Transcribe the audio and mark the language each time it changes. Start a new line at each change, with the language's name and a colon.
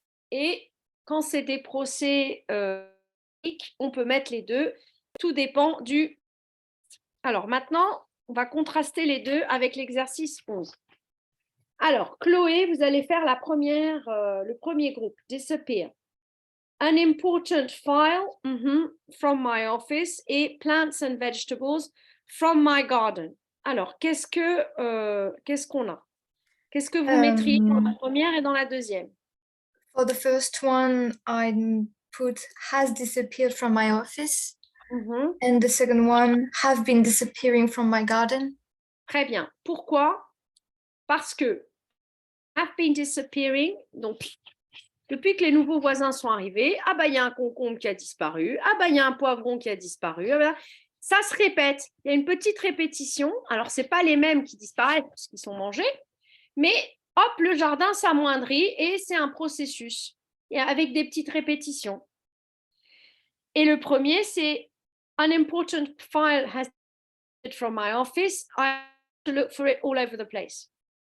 French: Et quand c'est des procès on peut mettre les deux. Tout dépend du... Alors maintenant, on va contraster les deux avec l'exercice 11. Alors, Chloé, vous allez faire le premier groupe, Disappear.
English: An important file from my office et plants and vegetables from my garden.
French: Alors, qu'est-ce qu'on a? Qu'est-ce que vous mettriez dans la première et dans la deuxième?
English: For the first one, I put has disappeared from my office. And the second one, have been disappearing from my garden.
French: Très bien. Pourquoi? Parce que
English: have been disappearing,
French: donc depuis que les nouveaux voisins sont arrivés, ah bah il y a un concombre qui a disparu, ah bah il y a un poivron qui a disparu. Ah bah, ça se répète. Il y a une petite répétition. Alors, ce n'est pas les mêmes qui disparaissent parce qu'ils sont mangés, mais hop, le jardin s'amoindrit et c'est un processus avec des petites répétitions. Et le premier, c'est
English: an important file has been from my office. I have to look for it all over the place.